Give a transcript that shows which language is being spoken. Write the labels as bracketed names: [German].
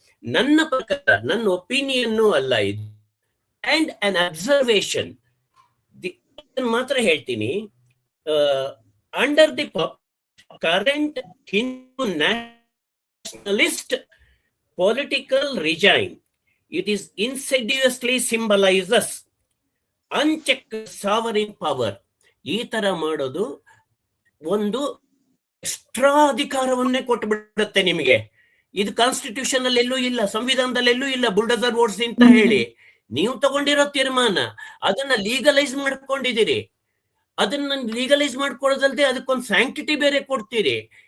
[Kannada] ನನ್ನ ಪ್ರಕಾರ, ನನ್ನ ಒಪಿನಿಯನ್ನು ಅಲ್ಲ ಇದು, ಅಂಡ್ ಅನ್ ಅಬ್ಸರ್ವೇಷನ್ ಮಾತ್ರ ಹೇಳ್ತೀನಿ. [English] Under the current Hindu nationalist political regime, it is insidiously symbolizes unchecked sovereign power. [Kannada] ಈ ತರ ಮಾಡೋದು ಒಂದು ಎಕ್ಸ್ಟ್ರಾ ಅಧಿಕಾರವನ್ನೇ ಕೊಟ್ಟುಬಿಡುತ್ತೆ ನಿಮಗೆ. ಇದು ಕಾನ್ಸ್ಟಿಟ್ಯೂಷನ್ ಅಲ್ಲಿ ಎಲ್ಲೂ ಇಲ್ಲ, ಸಂವಿಧಾನದಲ್ಲಿ ಎಲ್ಲೂ ಇಲ್ಲ ಬುಲ್ಡೋಸರ್ ಓಡಿಸಿ ಅಂತ ಹೇಳಿ. ನೀವು ತಗೊಂಡಿರೋ ತೀರ್ಮಾನ ಅದನ್ನ ಲೀಗಲೈಸ್ ಮಾಡ್ಕೊಂಡಿದ್ದೀರಿ. ಅದನ್ನ ಲೀಗಲೈಸ್ ಮಾಡ್ಕೊಳ್ಳೋದಲ್ದೆ ಅದಕ್ಕೊಂದು ಸ್ಯಾಂಕ್ಟಿಟಿ ಬೇರೆ ಕೊಡ್ತೀರಿ.